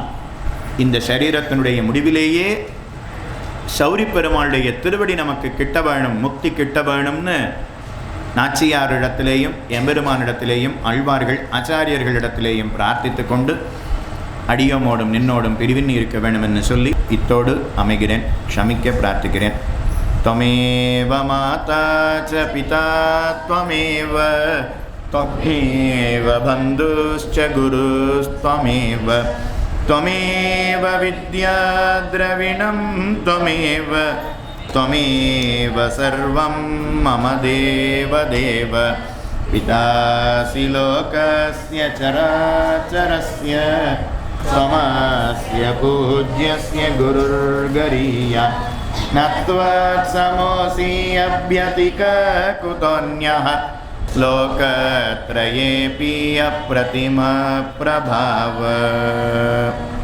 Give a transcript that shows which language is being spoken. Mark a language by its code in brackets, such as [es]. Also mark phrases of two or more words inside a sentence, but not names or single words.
[ta] இந்த சரீரத்தினுடைய முடிவிலேயே சௌரி பெருமாளுடைய திருவடி நமக்கு கிட்ட வேணும், முக்தி கிட்ட வேணும்னு நாச்சியாரிடத்திலேயும் எம்பெருமானிடத்திலேயும் ஆழ்வார்கள் ஆச்சாரியர்களிடத்திலேயும் பிரார்த்தித்து கொண்டு அடியோமோடும் நின்னோடும் பிரிவின் இருக்க வேண்டும் என்று சொல்லி இத்தோடு அமைகிறேன். க்ஷமிக்க பிரார்த்திக்கிறேன். [sa] त्वमेव माता च पिता त्वमेव त्वमेव बन्धुश्च गुरुस्त्वमेव त्वमेव विद्या द्रविणं त्वमेव त्वमेव सर्वं मम देवदेव पितासि लोकस्य चराचरस्य त्वमस्य पूज्यस्य गुरुर्गरीया न त्वत्समोऽसि अभ्यतिकः कुतोऽन्यः लोकत्रयेऽपि अप्रतिमप्रभाव।